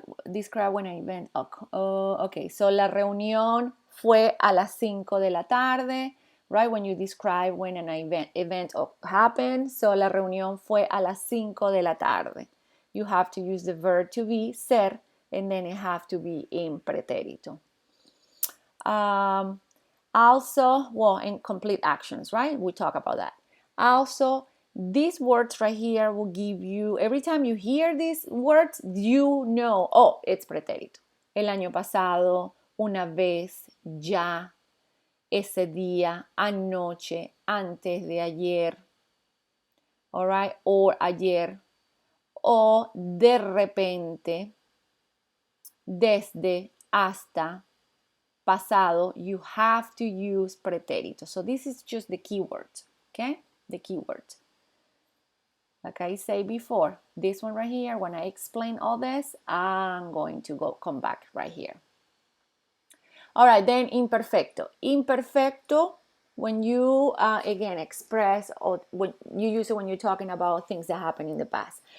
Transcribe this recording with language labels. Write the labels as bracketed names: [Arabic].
[English] Describe when an event, okay, so [Spanish] la reunión fue a las 5 de la tarde, [English] right? When you describe when an event happened, so [Spanish] la reunión fue a las 5 de la tarde. [English] You have to use the verb to be, ser, and then it have to be in pretérito. Also, well, in complete actions, right? We talk about that. Also, these words right here will give you, every time you hear these words, you know, oh, it's pretérito. [Spanish] El año pasado, una vez, ya, ese día, anoche, antes de ayer, [English] all right, or [Spanish] ayer, o de repente, desde, hasta, pasado, [English] you have to use pretérito. So this is just the keywords, okay? The keywords. Like I say before, this one right here, when I explain all this, I'm going to come back right here. All right, then imperfecto. Imperfecto, when you, again, express, or when you use it when you're talking about things that happened in the past.